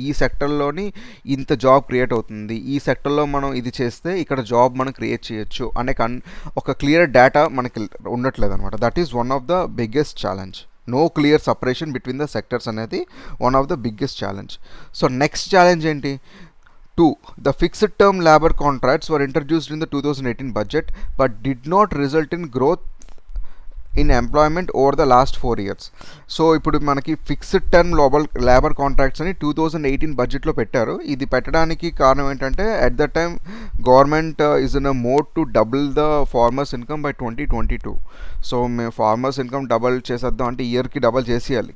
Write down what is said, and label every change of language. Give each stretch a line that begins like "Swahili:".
Telugu: ఈ సెక్టర్లోని ఇంత job create అవుతుంది, ఈ సెక్టర్లో మనం ఇది చేస్తే ఇక్కడ జాబ్ మనం క్రియేట్ చేయొచ్చు అనే ఒక క్లియర్ డేటా మనకి ఉండట్లేదు అనమాట.
English: That is one of the biggest challenge. No clear separation between the sectors అనేది one of the biggest challenge.
Telugu: So next challenge ఏంటి? 2.
English: The fixed term labor contracts were introduced in the 2018 budget but did not result in growth in employment over the last 4 years.
Telugu: So ఇప్పుడు మనకి fixed term labour contracts అని 2018 బడ్జెట్లో పెట్టారు. ఇది పెట్టడానికి కారణం ఏంటంటే,
English: At the time government is in a mode to double the farmers income by 2022.
Telugu: So మేము ఫార్మర్స్ ఇన్కమ్ డబల్ చేసేద్దాం అంటే ఇయర్కి డబల్ చేసేయాలి.